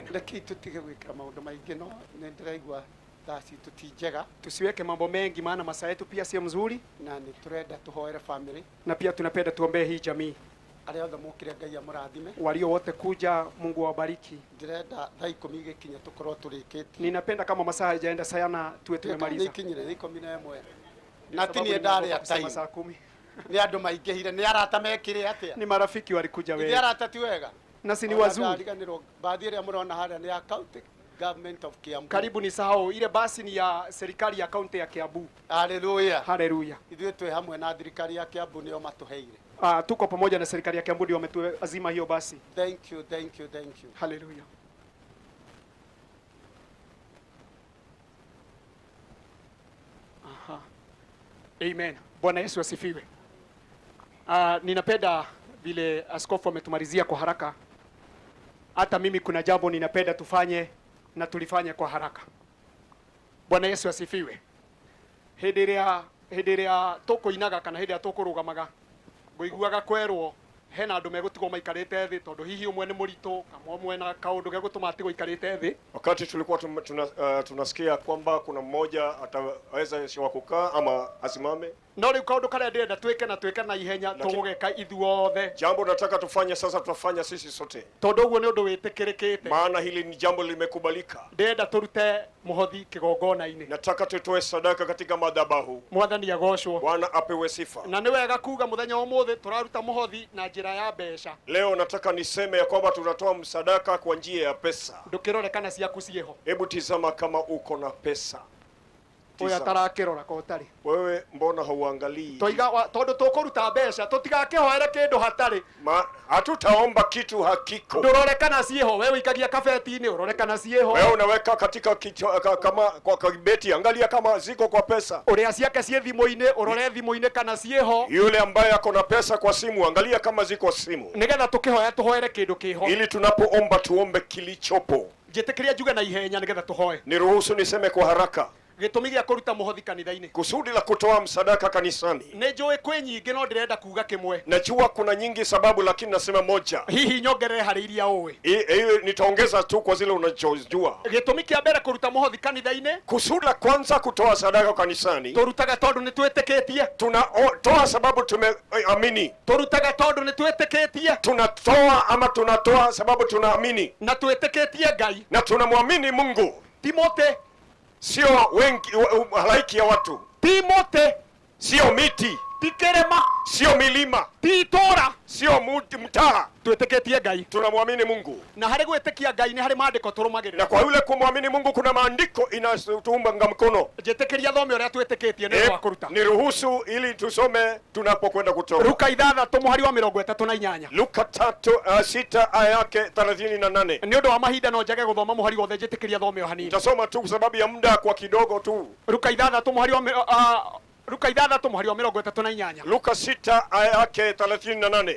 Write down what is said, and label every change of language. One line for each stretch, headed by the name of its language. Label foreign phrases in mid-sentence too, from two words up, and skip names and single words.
Kikuyu: Reke tutige gwĩka maũndũ maingĩ no nĩ ndĩraigua thaa citũ ti njega.
Swahili: Tusiweke mambo mengi maana masaa yetu pia sio mzuri.
Kikuyu: Na nĩ tũrenda tũhoere family.
Swahili: Na pia tunapenda tuombee hii jamii.
Kikuyu: Arĩa othe mũkire Ngai amũrathime.
Swahili: Walio wote kuja, Mungu awabariki.
Kikuyu: Ndĩrenda thaa 10 igĩkinya tũkorwo tũrĩkĩtie.
Swahili: Ninapenda kama masaa hayajaenda sana tuwe tumemaliza.
Kikuyu: Ikinyire 11. Na tinie ndarĩa time.
Swahili: Saa 10.
Kikuyu: Nĩ andũ maingĩhire nĩ arata mekire atĩa?
Swahili: Ni marafiki walikuja wengi.
Kikuyu: Nĩ arata ti wega.
Swahili: Na si ni wazuri. Baadhi ya mnaona haya ni
English: county government of Kiambu.
Swahili: Karibu ni sahau ile basi ni ya serikali ya kaunti ya Kiambu. Haleluya. Haleluya.
Kikuyu: Ithuĩ twĩ hamwe na thirikari ya Kiambu nĩo matuheire.
Swahili: Tuko pamoja na serikali ya Kiambu ndio wametuazima hiyo basi.
English: Thank you, thank you, thank you.
Swahili: Haleluya. Aha. Amen. Bwana Yesu asifiwe. Ninapenda vile askofu ametumalizia kwa haraka. Hata mimi kuna jambo ninapenda tufanye na tulifanye kwa haraka. Bwana Yesu asifiwe.
Kikuyu: Hĩndĩ ĩrĩa tũkũinaga kana hĩndĩ ĩrĩa tũkũrũgamaga ngũiguaga kwerwo hena andũ megũtigwo maikarĩte thĩ tondũ hihi ũmwe nĩ mũritũ kama ũmwe na kaũndũ gĩa gũtũma atigwo ikarĩte thĩ.
Swahili: Wakati tulikuwa tunasikia kwamba kuna mmoja ataweza sio kukaa ama asimame.
Kikuyu: No rĩu kaũndũ karĩa ndĩrenda twĩke na ihenya tũgũgeka ithuothe.
Swahili: Jambo nataka tufanye sasa, tutafanya sisi sote.
Kikuyu: Tondũ ũguo nĩ ũndũ wĩtĩkĩrĩkĩte.
Swahili: Maana hili ni jambo limekubalika.
Kikuyu: Ndĩrenda tũrute mũhothi kĩgongona-inĩ.
Swahili: Nataka tutoe sadaka katika madhabahu.
Kikuyu: Mwathani agocwo.
Swahili: Bwana apewe sifa.
Kikuyu: Na nĩ wega kuga mũthenya ũmũthĩ tũraruta mũhothi na njĩra ya mbeca.
Swahili: Leo nataka niseme ya kwamba tunatoa msadaka kwa njia ya pesa.
Kikuyu: Ndũkĩrore kana ciaku ciĩho.
Swahili: Hebu tizama kama uko na pesa.
Kikuyu: Ũyũ atarakĩrora ko ũtarĩ.
Swahili: Wewe mbona hauangalii?
Kikuyu: Tondũ tũkũruta mbeca tũtigakĩhoere kĩndũ hatarĩ.
Swahili: Hatutaomba kitu hakiko.
Kikuyu: Ndũrore kana ciĩho, wewe ũikagia kabeti-inĩ ũrore kana ciĩho.
Swahili: Wewe unaweka katika kama kwa kabeti, angalia kama ziko kwa pesa.
Kikuyu: Ũrĩa ciake ciĩ thimũ-inĩ ũrore thimũ-inĩ kana ciĩho.
Swahili: Yule ambaye ako na pesa kwa simu, angalia kama ziko simu.
Kikuyu: Nĩgetha tũkĩhoya tũhoere kĩndũ kĩho.
Swahili: Ili tunapoomba tuombe kilichopo.
Kikuyu: Njĩtĩkĩria njuge na ihenya nĩgetha tũhoe.
Swahili: Niruhusu niseme kwa haraka.
Kikuyu: Gĩtũmi gĩa kũruta mũhothi kanitha-inĩ.
Swahili: Kusudi la kutoa msadaka kanisani.
Kikuyu: Nĩ njũĩ kwĩ nyingĩ no ndĩrenda kuga kĩmwe.
Swahili: Najua kuna nyingi sababu lakini nasema moja.
Kikuyu: Hihi nyongerere harĩ iria ũĩ.
Swahili: Nitaongeza tu kwa zile unachojua.
Kikuyu: Gĩtũmi kĩa mbere kũruta mũhothi kanitha-inĩ.
Swahili: Kusudi la kwanza kutoa sadaka kanisani.
Kikuyu: Tũrutaga tondũ nĩ twĩtĩkĩtie.
Swahili: Tunatoa sababu tumeamini.
Kikuyu: Tũrutaga tondũ nĩ twĩtĩkĩtie.
Swahili: Tunatoa sababu tunaamini.
Kikuyu: Na twĩtĩkĩtie Ngai.
Swahili: Na tunamwamini Mungu.
Kikuyu: Timote.
Swahili: Sio wengi halaiki ya watu.
Kikuyu: Timote.
Swahili: Sio miti.
Kikuyu: Ti kĩrĩma.
Swahili: Sio milima.
Kikuyu: Ti itũũra.
Swahili: Sio mtaa.
Kikuyu: Twĩtĩkĩtie Ngai.
Swahili: Tunamwamini Mungu.
Kikuyu: Na harĩ gwĩtĩkia Ngai nĩ harĩ maandĩko tũrũmagĩrĩra.
Swahili: Na kwa yule kumwamini Mungu kuna maandiko inatuunga mkono.
Kikuyu: Njĩtĩkĩria thome ũrĩa twĩtĩkĩtie nĩ wa kũruta.
Swahili: Niruhusu ili tusome tunapokwenda kutoa.
Kikuyu: Luka 6 mũhari wa 38.
Swahili: Luka 6 aya yake 38.
Kikuyu: Nĩ ũndũ wa mahinda no njage gũthoma mũhari wothe njĩtĩkĩria thome o hanini.
Swahili: Tasoma tu kwa sababu ya muda kwa kidogo tu.
Kikuyu: Luka 6 mũhari wa Luka 6 mũhari wa 38.
Swahili: Luka 6 aya yake 38.